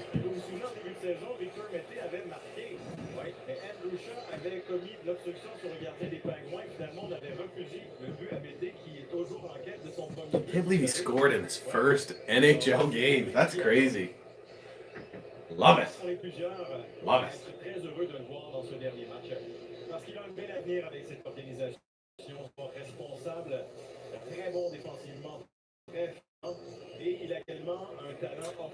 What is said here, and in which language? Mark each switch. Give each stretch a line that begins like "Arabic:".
French: Et vous vous souvenez, en début de saison, Victor Mété avait marqué. Oui, mais Andrew Shaw avait commis de l'obstruction sur le gardien des Pingouins. Finalement, on avait refusé le but à Mété qui est toujours en quête de son premier but.
English: I can't believe he scored in his first NHL game. That's crazy. Love it. Love it.
French: Je suis très heureux de le voir dans ce dernier match. Parce qu'il a un bel avenir avec cette organisation. Son responsable, très bon défensivement, très fort. Et il a également un talent.